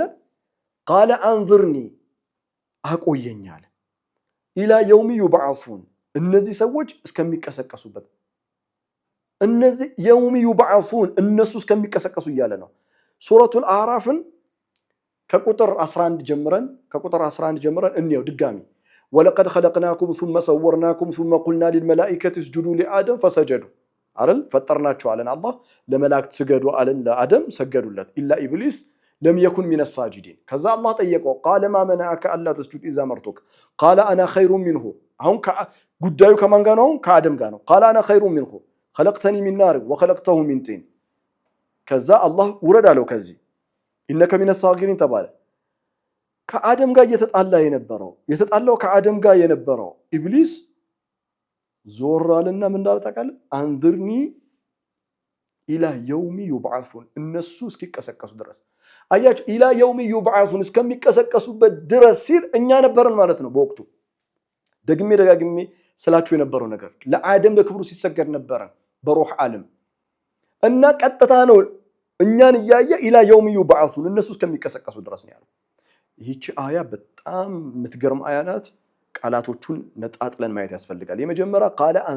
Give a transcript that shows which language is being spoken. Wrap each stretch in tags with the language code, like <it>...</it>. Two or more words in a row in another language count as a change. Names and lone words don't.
<ar>قال أنظرني</ar> <am>አቆየኝ አለ</am> <ar>إلى يوم يبعثون</ar> <am>እነዚህ ሰዎች እስከሚቀሰቀሱበት እነዚህ</am> <ar>يوم يبعثون</ar> <am>እነሱ እስከሚቀሰቀሱ እያለ ነው። ሱረቱል አዕራፍን ከቁጥር 11 ጀምረን እንየው ድጋሚ</am> <ar>ولقد خلقناكم ثم صورناكم ثم قلنا للملائكة اسجدوا لآدم فسجدوا</ar> <am>አይደል ፈጠርናቸው አለን አላህ ለመላእክት ስገዱ አለን ለአደም ሰገዱለት</am> <ar>إلا إبليس لم يكن من الساجدين</ar> <am>ከዛ አላህ ጠየቀው</am> <ar>قال ما منعك الا تسجد اذا مرتك قال انا خير منه</ar> <am>አሁን ጉዳዩ ከማን ጋር ነው? ከአደም ጋር ነው።</am> <ar>قال انا خير منه خلقتني من نار وخلقته من طين</ar> <am>ከዛ አላህ ውረድ አለው ከዚህ</am> <ar>إنك من الصاغرين</ar> <am>ተባለ። ከአደም ጋር የተጣላው ከአደም ጋር የነበረው ኢብሊስ ዞር አለና ምን እንዳለ ታውቃለህ?</am> <ar>أنظرني إلى يوم يبعثون</ar> <am>እነሱ እስኪቀሰቀሱ ድረስ አያችሁ።</am> <ar>إلى يوم يبعثون</ar> <am>እስከሚቀሰቀሱበት ድረስ ሲል እኛ ነበርን ማለት ነው። በወቅቱ ደጋግሜ ስላችሁ የነበረው ነገር ለአደም ለክብሩ ሲሰገድ ነበረ በሩህ ዓለም እና ቀጥታ ነው እኛን እያየ</am> <ar>إلى يوم يبعثون</ar> <am>እነሱ እስከሚቀሰቀሱ ድረስ ነው ያለው። ይህች አያ በጣም የምትገርም አያ ናት። ቃላቶቹን ነጣጥለን ማየት ያስፈልጋል። የመጀመሪያ ቃለ</am>